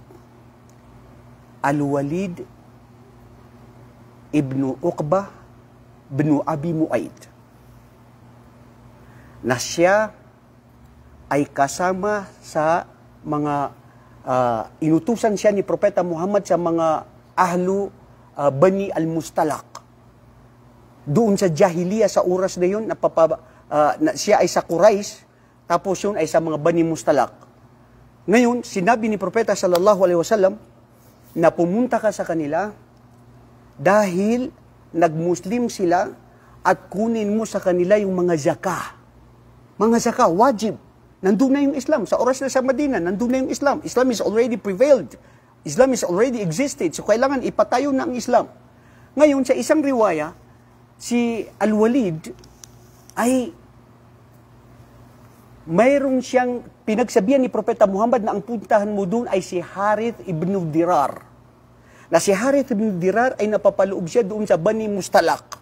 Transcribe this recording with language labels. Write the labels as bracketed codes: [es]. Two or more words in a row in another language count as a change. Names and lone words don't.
[tl] ibnu Uqbah ibnu Abi Mu'ayd, na siya ay kasama sa mga inutusan siya ni Propeta Muhammad sa mga ahlu Bani al-Mustalaq. Doon sa Jahiliya, sa oras na yun, siya ay sa Quraysh, tapos yun ay sa mga Bani Mustalaq. Ngayon, sinabi ni Propeta [ar] صلى الله عليه وسلم [tl] na pumunta ka sa kanila dahil nagmuslim sila at kunin mo sa kanila yung mga zakah. Mga zakah, wajib. nandun na yung Islam. Sa oras na sa Madina, nandun na yung Islam. [en] Islam is already prevailed. Islam is already existed. [tl] So, kailangan ipatayo na ang Islam. Ngayon, sa isang riwaya, si Al-Walid ay mayroon siyang pinagsabihan ni Propeta Muhammad na ang puntahan mo doon ay si Harith ibn Dirar. Na si Harith ibn Dirar ay napapaloob siya doon sa Bani Mustalaq.